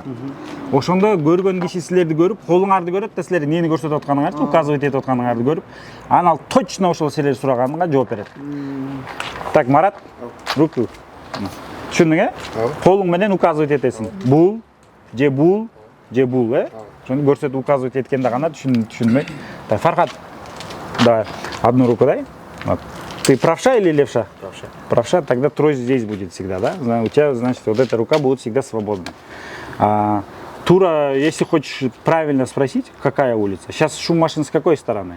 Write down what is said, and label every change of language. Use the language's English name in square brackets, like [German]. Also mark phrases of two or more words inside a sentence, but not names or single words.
[Kyrgyz] Ошондо көргөн киши силерди көрүп, колуңарды көрөт да, силер эмнени көрсөтүп атканыңарды, указывать этип атканыңарды көрүп, анан ал точно ошол силер сураганга жооп берет. [Russian] Так, Марат, руку. [Kyrgyz] Түшүндүң, Колуң менен указывать этесиң. Бул, же бул, Ошону көрсөтүп указывать эткенде гана түшүнмөй. [Russian] Так, Фархат, давай, одну руку дай. Вот. Ты правша или левша? Правша. Правша, тогда трость здесь будет всегда, да? У тебя, значит, вот эта рука будет всегда свободна. Тура, если хочешь правильно спросить, какая улица? Сейчас шум машин с какой стороны?